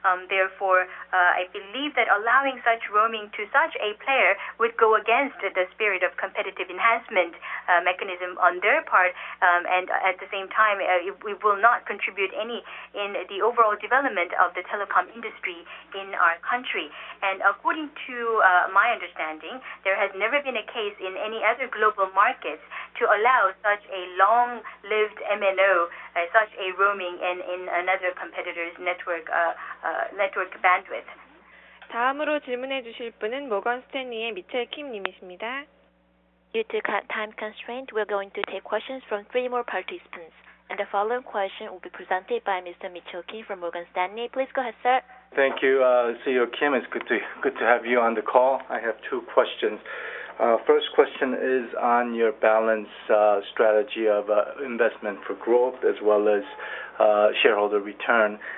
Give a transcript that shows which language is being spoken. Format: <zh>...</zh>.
<en>Therefore, I believe that allowing such roaming to such a player would go against the spirit of competitive enhancement mechanism on their part, and at the same time, we will not contribute any in the overall development of the telecom industry in our country. And according to my understanding, there has never been a case in any other global markets to allow such a long-lived MNO such a roaming in another competitor's network bandwidth.</en> <ko>다음으로 질문해 주실 분은 모건 스탠리의 미첼 킴 님이십니다.</ko> <en>Due to time constraint, we're going to take questions from 3 more participants. And the following question will be presented by Mr. Mitchell Kim from Morgan Stanley. Please go ahead, sir. Thank you, CEO Kim. It's good to have you on the call. I have 2 questions. First question is on your balance strategy of investment for growth as well as shareholder return.</en>